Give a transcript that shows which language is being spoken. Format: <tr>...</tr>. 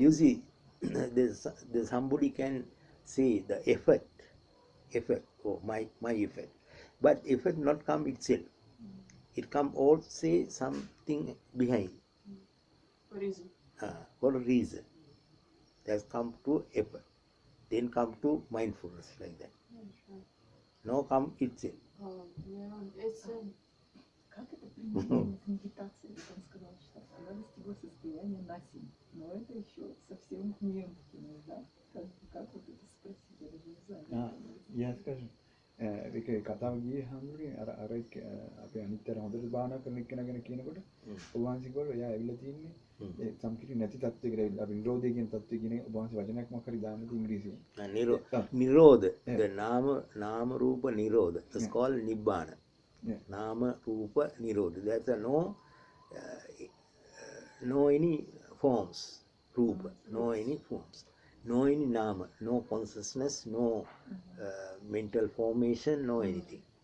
<en>you see, there's somebody can say the effort, or my effort, but effort not come itself. It come all say something behind. For reason. For a reason. That's come to effort. Then come to mindfulness, like that. Sure. No come itself. It's</en> <ru>Как это применимо в медитации? Он сказал, что оставались его состояние на семь. Но это еще совсем не emptiness, да? Как вот это спросить? Я даже не знаю. Я скажу.</ru> <si>ඒක කතාව ගියේ හැමෝගේ අර අපේ අනිත්‍යර හොඳට භාවනා කරන එක්කෙනා ගැන කියනකොට ඔබ වහන්සේ කිව්වා එයා ඇවිල්ලා තින්නේ ඒ සම්කිරි නැති තත්ත්වයකට ඇවිල්ලා අපි නිරෝධය කියන තත්ත්වය කියන ඔබ වහන්සේ වචනයක් මොකක් හරි දාන්නද ඉංග්‍රීසියෙන්</si> <en>නිරෝධ the නාම රූප නිරෝධ it's called nibbana නාම රූප නිරෝධ that's a no any forms රූප no any forms no any nama, no consciousness, no mental formation, no anything.</en>